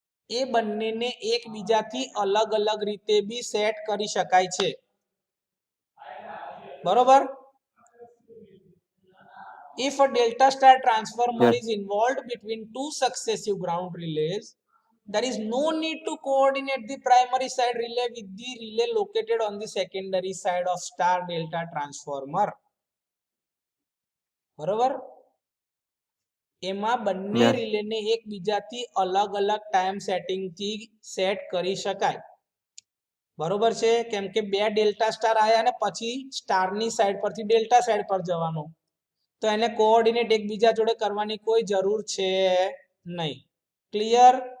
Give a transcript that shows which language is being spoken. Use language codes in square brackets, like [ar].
[gu] એ બંનેને એકબીજાથી અલગ અલગ રીતે બી સેટ કરી શકાય છે. બરોબર? [en] If a delta star transformer is involved between two successive ground relays, there is no need to coordinate the primary side relay with the relay located on the secondary side of star delta transformer. [gu] બરોબર? એમાં બંને રિલેને એકબીજાથી અલગ અલગ time સેટિંગથી set કરી શકાય. બરોબર છે? કેમ કે બે ડેલ્ટા સ્ટાર આયા ને પછી સ્ટારની સાઈડ પરથી ડેલ્ટા સાઈડ પર જવાનું, તો એને કોઓર્ડિનેટ એકબીજા જોડે કરવાની કોઈ જરૂર છે નહીં. ક્લિયર?